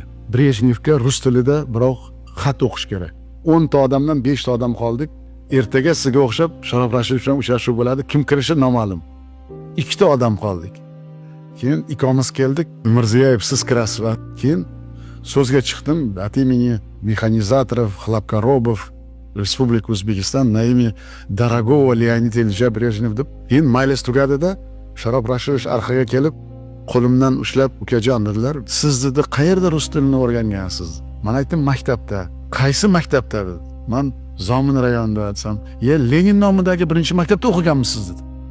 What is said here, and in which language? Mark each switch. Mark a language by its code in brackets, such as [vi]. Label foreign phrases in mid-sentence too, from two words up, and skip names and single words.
[uz] Brejnevga rus tilida biroq xat o'qish kerak. 10 ta odamdan 5 ta odam qoldik. Ertaga sizga o'xshab Sharof Rashidovich bilan uchrashuv bo'ladi. Kim kirishi noma'lum. 2 ta odam qoldik. Keyin ikkomiz keldik. Mirziyoyev siz kirasiz va keyin so'zga chiqdim. [ru] От имени механизаторов, хлопкоробов Республики O'zbekiston на имя дорогого Леонида Ильича Брежнев deb. [uz] Keyin maylis tugadida Sharof Rashidovich orqaga kelib qo'limdan ushlab, "Ukajon" dedilar. "Siz dedi qayerda rus tilini o'rgangansiz?" Men aytdim, "Maktabda." "Qaysi maktabda?" dedi. Men Zomin rayonida desam, Lenin nomidagi birinchi maktabda o'qiganmisiz?" dedi.